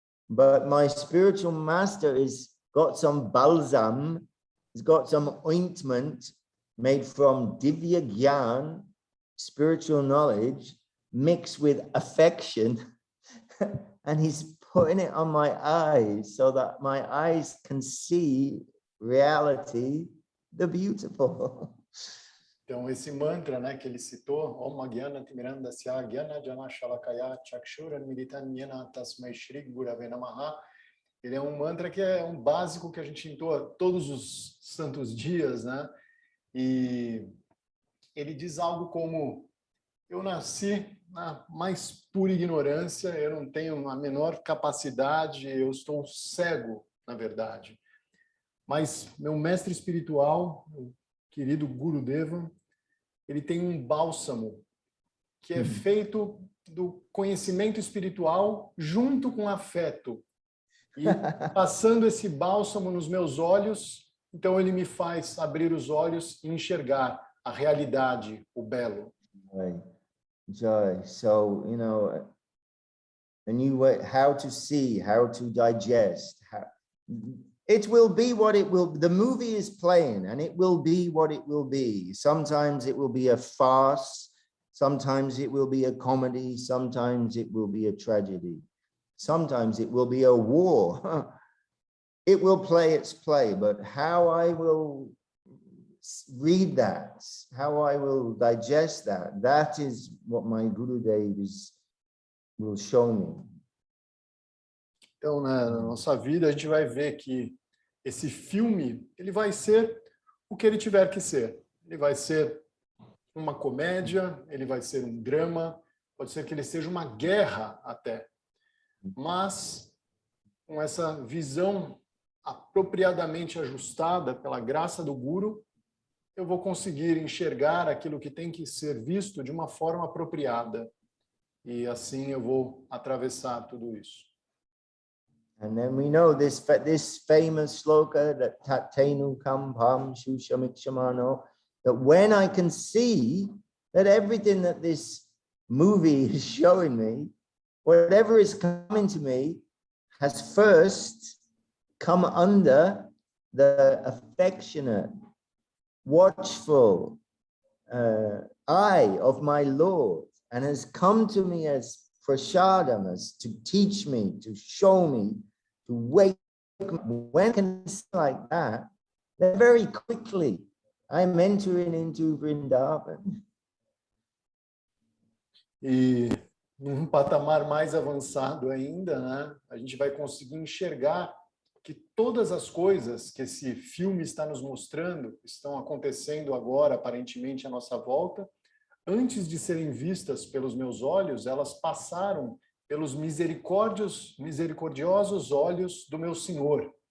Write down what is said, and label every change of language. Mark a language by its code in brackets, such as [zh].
[en] But my spiritual master has got some balsam, he's got some ointment made from divya gyan, spiritual knowledge, mixed with affection. And he's putting it on my eyes so that my eyes can see reality, the beautiful. [pt] Então, esse mantra, né, que ele citou, Om Jnana Timirandasya Jnana Jana Shalakaya Chakshura Militam Yena Tasmai Shri Gurave Namaha, ele é um mantra que é um básico que a gente entoa todos os santos dias, né? E ele diz algo como: eu nasci na mais pura ignorância, eu não tenho a menor capacidade, eu estou cego, na verdade. Mas meu mestre espiritual, o querido Gurudeva, ele tem um bálsamo que é feito do conhecimento espiritual junto com afeto. E passando esse bálsamo nos meus olhos, então ele me faz abrir os olhos e enxergar a realidade, o belo. [en] Joy. So, a new way, how to see, how to digest. It will be what it will. The movie is playing and it will be what it will be. Sometimes it will be a farce. Sometimes it will be a comedy. Sometimes it will be a tragedy. Sometimes it will be a war. It will play its play, but how I will read that, how I will digest that, that is what my Gurudev will show me. [pt] Então, na nossa vida, a gente vai ver que esse filme, ele vai ser o que ele tiver que ser. Ele vai ser uma comédia, ele vai ser um drama, pode ser que ele seja uma guerra até. Mas, com essa visão apropriadamente ajustada pela graça do Guru, eu vou conseguir enxergar aquilo que tem que ser visto de uma forma apropriada. E assim eu vou atravessar tudo isso. [en] And then we know this famous sloka that [sa] tatenu kampam shushamikshamano, [en] that when I can see that everything that this movie is showing me, whatever is coming to me, has first come under the affectionate, watchful eye of my Lord, and has come to me as prasadam, as to teach me, to show me, to wake me. When I can see like that, then very quickly I'm entering into Vrindavan. [pt] E num patamar mais avançado ainda, né, a gente vai conseguir enxergar que todas as coisas que esse filme está nos mostrando estão acontecendo agora, aparentemente, à nossa volta. Antes de serem vistas pelos meus olhos, elas passaram pelos misericordiosos olhos do meu Senhor.